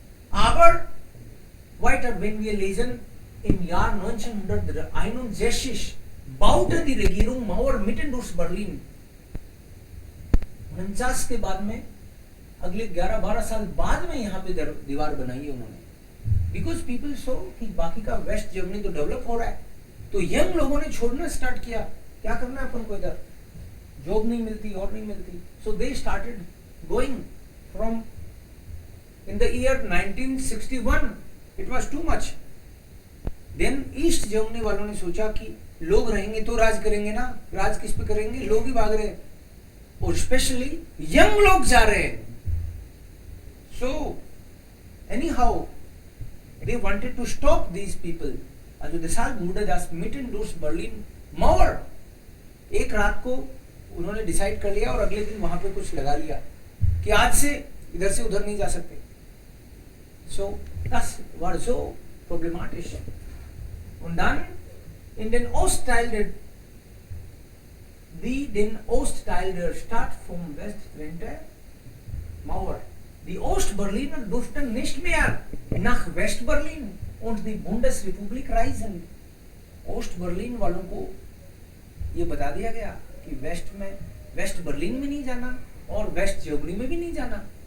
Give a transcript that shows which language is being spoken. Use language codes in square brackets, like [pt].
[de] Aber weiter, wenn wir lesen, im Jahr 1961 baute die Regierung Mauer mitten durch Berlin. [hi] 49 के बाद में अगले 11-12 साल बाद में यहाँ पे दीवार बनाई है उन्होंने. [en] because people so [hi] कि बाकी का वेस्ट जर्मनी तो डेवलप हो रहा है, तो यंग लोगों ने छोड़ना स्टार्ट किया. क्या करना है अपन को, इधर जॉब नहीं मिलती और नहीं मिलती. [en] So they started going from in the year 1961. It was too much. [hi] Then east Germany वालों ने सोचा कि लोग रहेंगे तो राज करेंगे ना, राज किस पे करेंगे, लोग ही भाग रहे हैं और स्पेशली यंग लोग जा रहे हैं. [en] So anyhow they wanted to stop these people. [de] Also deshalb wurde das mitten durch Berlin Mauer. [hi] एक रात को उन्होंने डिसाइड कर लिया और अगले दिन वहां पे कुछ लगा लिया कि आज से इधर से उधर नहीं जा सकते. [de] So das war so problematisch. Und dann in den Ostteil der Stadt vom West trennte Mauer. Die Ostberliner durften nicht mehr nach Westberlin und die Bundesrepublik reisen. [hi] Ostberlin वालों को ये बता दिया गया कि वेस्ट बर्लिन में नहीं जाना और वेस्ट जर्मनी में भी नहीं जाना.